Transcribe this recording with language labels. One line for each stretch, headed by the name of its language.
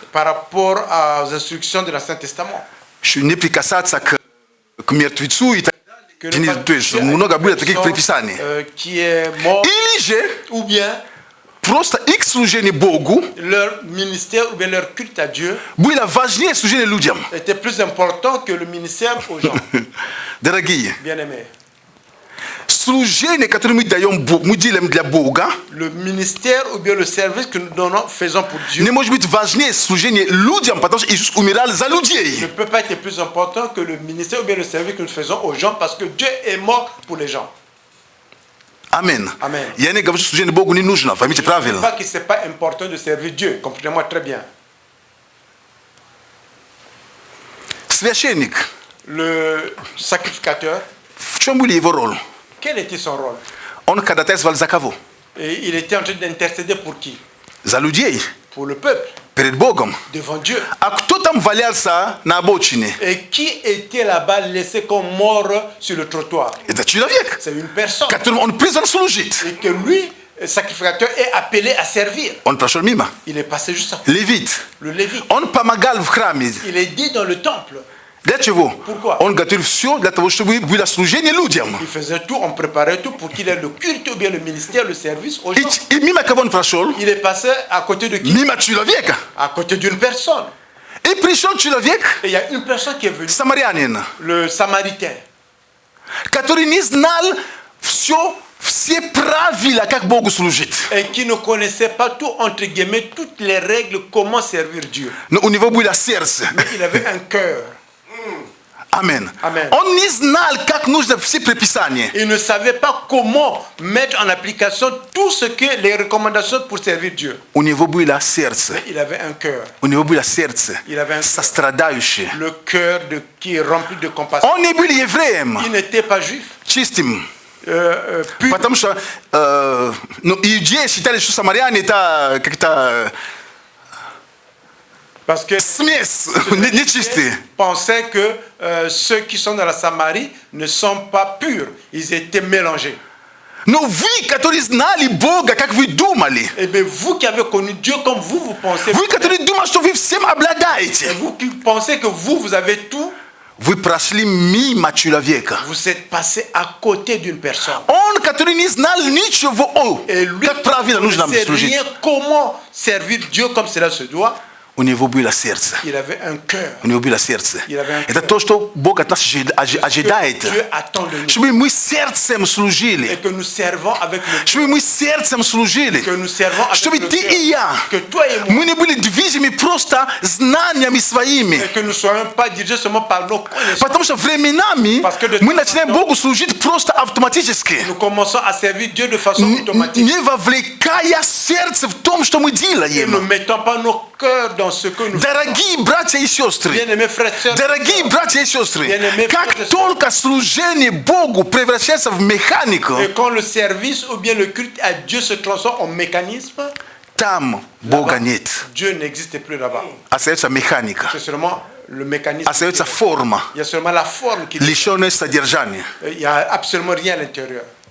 French: par rapport aux instructions de l'Ancien Testament.
Russian: что не прикасаться к мертвецу и так
French: Que ne pas
Russian: далее. То есть
French: toucher à
Russian: много
French: une
Russian: было таких
French: personne,
Russian: предписаний.
French: qui est mort,
Russian: Или же
French: ou bien
Russian: просто их служение Богу
French: leur ministère ou bien leur culte à Dieu
Russian: было важнее служения людям.
French: était plus important que le ministère aux gens.
Russian: Дорогие,
French: Bien-aimés,
Russian: служение, которое мы делаем для Бога,
French: le ministère ou bien le service que nous faisons pour Dieu
Russian: не может быть важнее служения людям, потому что Иисус умирал за
French: ne
Russian: людей.
French: peut pas être plus important que le ministère ou bien le service que nous faisons aux gens parce que Dieu est mort pour les gens.
Russian: Амен.
French: Amen.
Russian: Я не говорю, что служение Богу не нужно, поймите
French: Je ne dis
Russian: правильно.
French: pas que ce n'est pas important de servir Dieu, comprenez-moi très bien.
Russian: Священник,
French: Le sacrificateur,
Russian: в чем был его роль?
French: quel était son rôle?
Russian: Он ходатайствовал за кого?
French: Et il était en train d'intercéder pour qui?
Russian: За людей,
French: Pour le peuple,
Russian: перед Богом.
French: devant Dieu.
Russian: А кто там валялся на обочине?
French: Et qui était là-bas laissé comme mort sur le trottoir?
Russian: Это человек,
French: C'est une personne.
Russian: которому он призван служить.
French: Et que lui, le sacrificateur, est appelé à servir.
Russian: Он прошел мимо.
French: Il est passé juste à côté.
Russian: Левит.
French: Le lévite.
Russian: Он помогал в храме.
French: Il est dit dans le temple.
Russian: Для чего?
French: Pourquoi?
Russian: Он готовил все для того, чтобы было служение людям.
French: Il faisait tout, on préparait tout pour qu'il ait le culte ou bien le ministère, le service aux gens.
Russian: И мимо кого он прошел?
French: Il est passé à côté de qui?
Russian: Мимо человека.
French: À côté d'une personne.
Russian: И пришел человек,
French: Et il y a une personne qui est venue,
Russian: самарянин,
French: le Samaritain,
Russian: который не знал все правила, как Богу служить.
French: et qui ne connaissait pas tout, entre guillemets, toutes les règles, comment servir Dieu.
Russian: Но у него было сердце.
French: Mais il avait un cœur.
Russian: Амен.
French: Amen.
Russian: Он не знал, как нужно все предписания.
French: Il ne savait pas comment mettre en application tout ce que les recommandations pour servir Dieu.
Russian: У него было сердце.
French: Mais il avait un cœur.
Russian: У него было сердце
French: Il avait un cœur.
Russian: сострадающее.
French: Le cœur qui est rempli de compassion.
Russian: Он не был евреем,
French: Il n'était pas juif.
Russian: чистым.
French: Pur.
Russian: Потому что иудеи считали, что самаряне это как-то
French: Parce que
Russian: смесь, нечистые.
French: pensaient que ceux qui sont dans la Samarie ne sont pas purs. Ils étaient mélangés.
Russian: Но вы, которые знали Бога, как вы думали,
French: Et bien vous qui avez connu Dieu comme vous pensez,
Russian: вы, которые думали, что вы всем обладаете,
French: et vous qui pensez que vous avez tout,
Russian: Вы прошли мимо человека.
French: Vous êtes passé à côté d'une personne.
Russian: Он, который не знал ничего, как правильно нужно служить.
French: Comment servir Dieu comme cela se doit.
Russian: У него было сердце.
French: Il avait un cœur.
Russian: У него было сердце.
French: Il avait un
Russian: Это
French: cœur.
Russian: то, что Бог от нас ожидает.
French: Dieu attend de nous.
Russian: Чтобы мы сердцем
French: Et
Russian: служили.
French: que nous servons avec le cœur.
Russian: Чтобы мы сердцем служили.
French: Que nous servons avec
Russian: Чтобы
French: le
Russian: ты
French: cœur.
Russian: и я,
French: Que toi et moi.
Russian: мы не были движимы просто знаниями своими.
French: Et que nous ne soyons pas dirigés seulement par nos connaissances.
Russian: Потому что временами мы начинаем Богу служить просто автоматически.
French: Nous commençons à servir Dieu de façon automatique.
Russian: Не вовлекая сердце в том, что мы
French: Et ne
Russian: делаем.
French: mettons pas nos cœurs dans ce que nous faisons.
Russian: Дорогие братья и сестры,
French: Bien-aimés frères et sœurs,
Russian: дорогие братья и сестры, как только служение Богу превращается в механику,
French: et quand le service ou bien le culte à Dieu se transforme en mécanisme,
Russian: там Бога нет.
French: Dieu n'existe plus là-bas.
Russian: Остается механика,
French: C'est seulement le mécanisme.
Russian: остается форма,
French: Il y a seulement la forme qui.
Russian: лишенная содержания.
French: Il n'y a absolument rien à l'intérieur.